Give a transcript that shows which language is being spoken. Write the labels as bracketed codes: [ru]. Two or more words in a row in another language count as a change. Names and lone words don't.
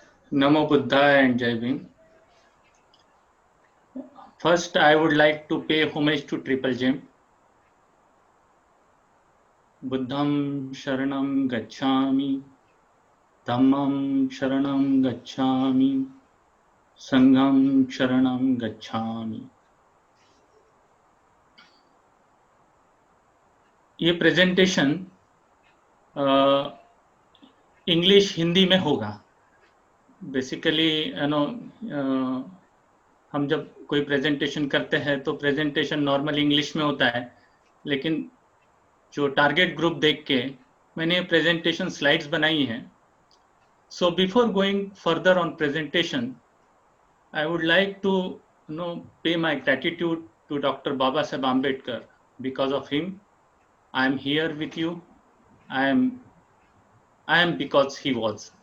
[pi] Namo Buddhaya [en] and [hi] Jai Bhim. [en] First, I would like to pay homage to Triple Gem. [pi] Buddham Sharanam Gacchami, Dhammam Sharanam Gacchami, Sangham Sharanam Gacchami. [hi] ये प्रेजेंटेशन इंग्लिश हिंदी में होगा। बेसिकली हम जब कोई प्रेजेंटेशन करते हैं तो प्रेजेंटेशन [en] normal English [hi] में होता है, लेकिन जो [en] target group [hi] देख के मैंने [en] presentation slides [hi] बनाई हैं। [en] So before going further on presentation, I would like to pay my gratitude to Dr. Baba Saheb Ambedkar. Because of him, I am here with you. I am because he was.